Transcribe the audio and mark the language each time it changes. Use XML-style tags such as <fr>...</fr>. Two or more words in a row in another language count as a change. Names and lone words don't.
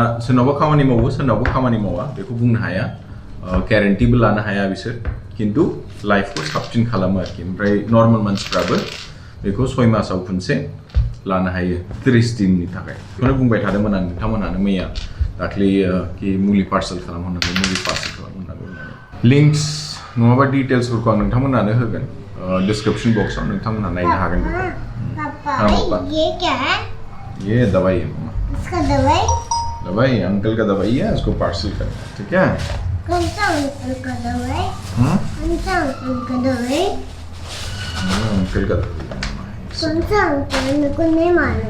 <brx>सोरनावबा खामानि मावो सोरनावबा खामानि मावा बेखौ बुंनो हाया ग्यारेन्टिबो लानो हाया बिसोर किन्तु लाइफखौ साबसिन खालामो आरोखि ओमफ्राय नर्माल मानसिफ्राबो बेखौ 6 मासाव खनसे लानो हायो 30 दिननि थाखाय बेखौनो बुंबाय थादोंमोन आं नोंथांमोनानो मैया दाख्लै कि मुलि पार्सेल खालामहरनांगौ मुलि पार्सेल खालामहरनांगौ लिंक्स नङाबा डिटेल्सफोरखौ आं नोंथांमोनानो होगोन डिस्क्रिप्शन बॉक्सआव नोंथांमोना नायनो हागोन</brx> <hi>पापा ये क्या है ये दवाई है मम्मा इसका दवाई दवाई अंकल का दवाई है उसको पार्सल करना है ठीक है कौन सा अंकल का दवाई कौन सा अंकल का दवाई अंकल का दवाई कौन सा अंकल मेरे को नहीं मालूम</hi>